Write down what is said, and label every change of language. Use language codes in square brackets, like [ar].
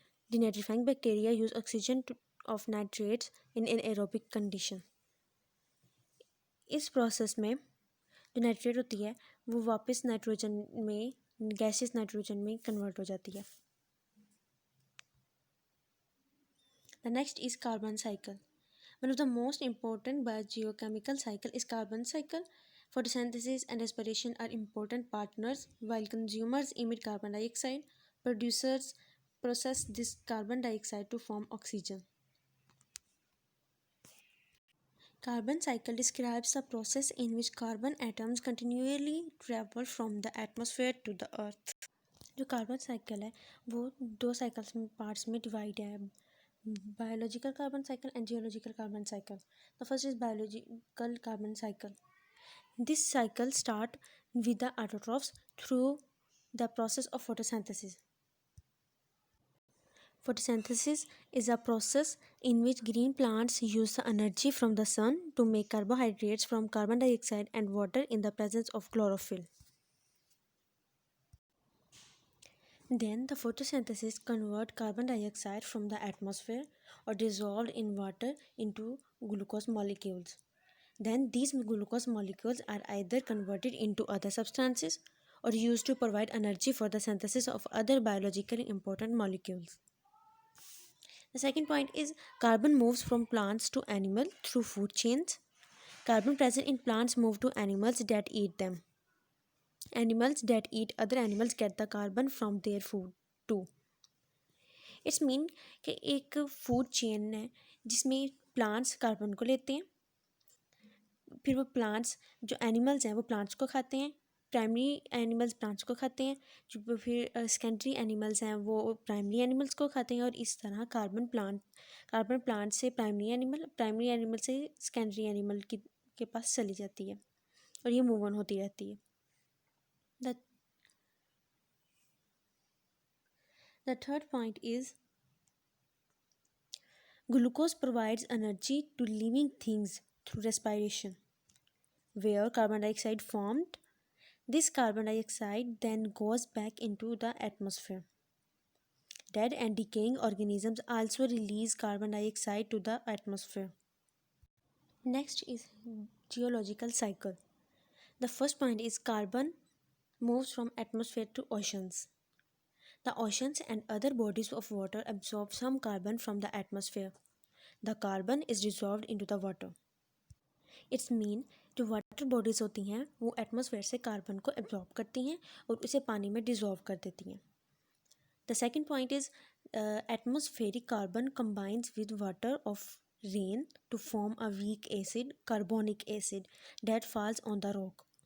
[en] Denitrifying bacteria use oxygen of nitrates in an aerobic condition. [hi] इस process में जो nitrate होती है वो वापस नाइट्रोजन में गैसेस नाइट्रोजन में कन्वर्ट हो जाती है। [en] The next is carbon cycle. One of the most important biogeochemical cycle is carbon cycle. Photosynthesis and respiration are important partners. While consumers emit carbon dioxide, producers process this carbon dioxide to form oxygen. Carbon cycle describes the process in which carbon atoms continually travel from the atmosphere to the earth. [hi] जो carbon cycle है वो दो cycles में parts में divide है, [en] biological carbon cycle and geological carbon cycle. The first is biological carbon cycle. This cycle starts with the autotrophs through the process of photosynthesis. Photosynthesis is a process in which green plants use the energy from the sun to make carbohydrates from carbon dioxide and water in the presence of chlorophyll. Then the photosynthesis convert carbon dioxide from the atmosphere or dissolved in water into glucose molecules. Then these glucose molecules are either converted into other substances or used to provide energy for the synthesis of other biologically important molecules. The second point is carbon moves from plants to animal through food chains. Carbon present in plants move to animals that eat them. Animals that eat other animals get the carbon from their food too. It's mean [hi] कि एक food chain है जिसमें plants carbon को लेते हैं, फिर वो plants जो एनिमल्स हैं वो प्लांट्स को खाते हैं, प्राइमरी एनिमल्स प्लांट्स को खाते हैं, जो फिर सेकेंडरी एनिमल्स हैं वो प्राइमरी एनिमल्स को खाते हैं, और इस तरह कार्बन प्लांट से प्राइमरी एनिमल से सेकेंडरी एनिमल के पास चली जाती है और ये मूव ऑन होती रहती है. [en] The third point is glucose provides energy to living things through respiration. Where carbon dioxide formed, this carbon dioxide then goes back into the atmosphere. Dead and decaying organisms also release carbon dioxide to the atmosphere. Next is geological cycle. The first point is carbon moves from atmosphere to oceans. The oceans and other bodies of water absorb some carbon from the atmosphere. The carbon is dissolved into the water. It's mean [hi] जो water bodies होती हैं वो atmosphere से carbon को absorb करती हैं और उसे पानी में डिजॉल्व कर देती हैं. [en] The second point is atmospheric carbon combines with water of rain to form a weak acid, carbonic acid, that falls on the rock.